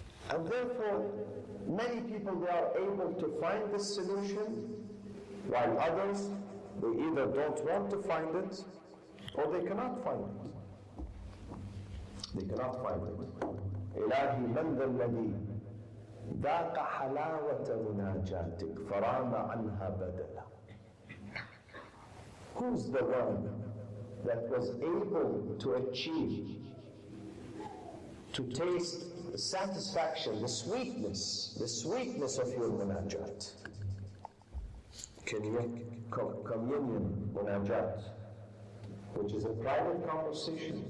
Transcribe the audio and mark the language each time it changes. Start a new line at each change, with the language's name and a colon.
English: And therefore, many people, they are able to find this solution, while others, they either don't want to find it, or they cannot find it. They cannot find it.
Arabic: إلهي من ذا الذي ذاق حلاوة مناجاتك فرام عنها بدلا.
English: Who's the one that was able to achieve, to taste the satisfaction, the sweetness of your munajat? Communion munajat, which is a private conversation.